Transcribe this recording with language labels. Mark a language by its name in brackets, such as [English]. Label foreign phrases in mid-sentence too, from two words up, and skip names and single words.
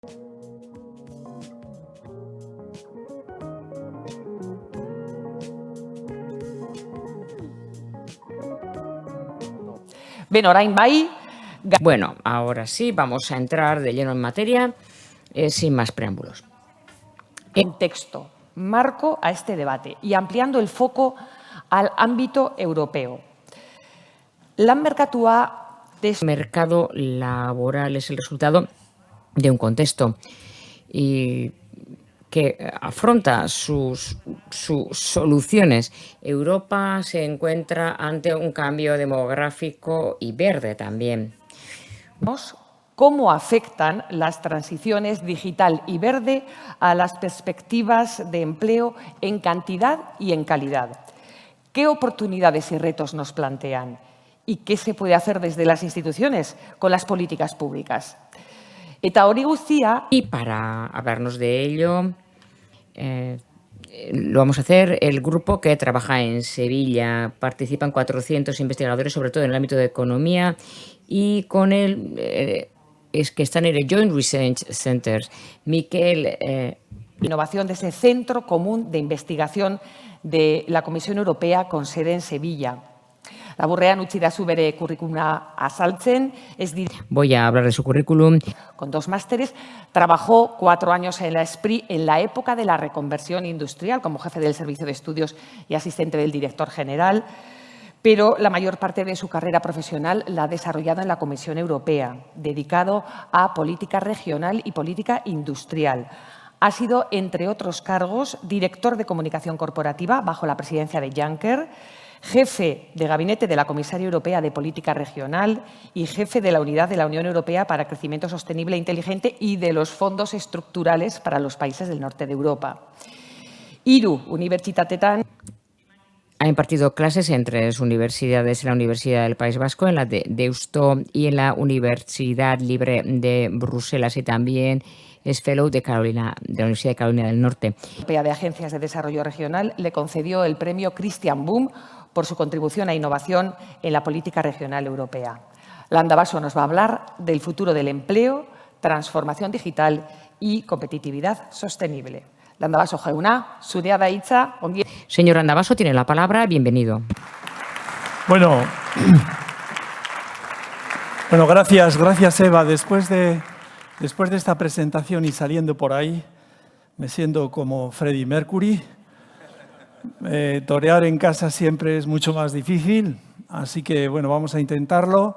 [Basque] Ben, orain bai. [Spanish] Bueno, ahora sí, vamos a entrar de lleno en materia, sin más preámbulos. Contexto, marco a este debate y ampliando el foco al ámbito europeo. [Basque] Lan merkatua [Spanish] El mercado laboral es el resultado de un contexto y que afronta sus soluciones. Europa se encuentra ante un cambio demográfico y verde también. ¿Cómo afectan las transiciones digital y verde a las perspectivas de empleo en cantidad y en calidad? ¿Qué oportunidades y retos nos plantean? ¿Y qué se puede hacer desde las instituciones con las políticas públicas? [Basque] Eta hori guztia. [Spanish] Y para hablarnos de ello, lo vamos a hacer el grupo que trabaja en Sevilla. Participan 400 investigadores, sobre todo en el ámbito de economía, y con él es que están en el [English] Joint Research Center. [Spanish] Miquel. Innovación de ese Centro Común de Investigación de la Comisión Europea con sede en Sevilla. [Basque] Laburrean utzi da zu bere curriculuma azaltzen. [Spanish] Voy a hablar de su currículum. Con 2 másteres, trabajó 4 años en la SPRI en la época de la reconversión industrial como jefe del Servicio de Estudios y asistente del director general, pero la mayor parte de su carrera profesional la ha desarrollado en la Comisión Europea, dedicado a política regional y política industrial. Ha sido, entre otros cargos, director de comunicación corporativa bajo la presidencia de Juncker, jefe de gabinete de la Comisaria Europea de Política Regional y jefe de la Unidad de la Unión Europea para Crecimiento Sostenible e Inteligente y de los fondos estructurales para los países del norte de Europa. [Basque] Hiru unibertsitatetan. [Spanish] Ha impartido clases en 3 universidades, en la Universidad del País Vasco, en la de Deusto y en la Universidad Libre de Bruselas, y también es fellow de la Universidad de Carolina del Norte. Europea de Agencias de Desarrollo Regional le concedió el premio Christian Boom por su contribución a innovación en la política regional europea. Landa Basso nos va a hablar del futuro del empleo, transformación digital y competitividad sostenible. [Basque] Landa Basso jauna, zurea da hitza. [Spanish] Señor Landa Basso, tiene la palabra. Bienvenido. Bueno, gracias Eva. Después de esta presentación y saliendo por ahí, me siento como Freddie Mercury. Torear en casa siempre es mucho más difícil, así que bueno, vamos a intentarlo.